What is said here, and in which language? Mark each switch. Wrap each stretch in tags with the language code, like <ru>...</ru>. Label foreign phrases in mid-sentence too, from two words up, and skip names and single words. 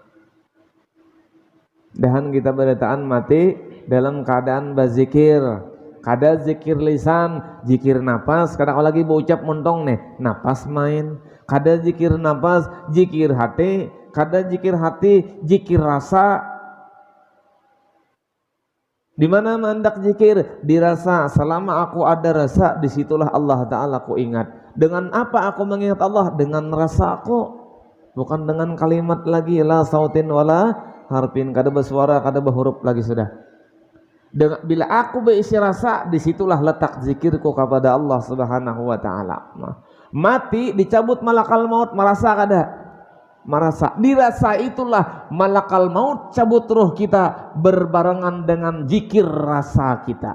<bjn>Dan kita berataan mati dalam keadaan berzikir. Kada zikir lisan, zikir napas. Kadang lagi berucap montong nih, napas main. Kada zikir napas, zikir hati. Kada zikir hati, zikir rasa. Di mana mendak zikir? Dirasa. Selama aku ada rasa, disitulah Allah Ta'ala aku ingat. Dengan apa aku mengingat Allah? Dengan rasa aku, bukan dengan kalimat lagi.</bjn> <ar>La sautin wala harpin,</ar> <bjn>kada bersuara, kada berhuruf lagi sudah. Bila aku berisi rasa, disitulah letak zikirku kepada Allah</bjn> <ar>Subhanahu wa Ta'ala.</ar> <bjn>Mati dicabut</bjn> <ar>malakal maut,</ar> <bjn>merasa kada? Merasa. Dirasa itulah</bjn> <ar>malakal maut</ar> <bjn>cabut ruh kita berbarengan dengan zikir rasa kita.</bjn>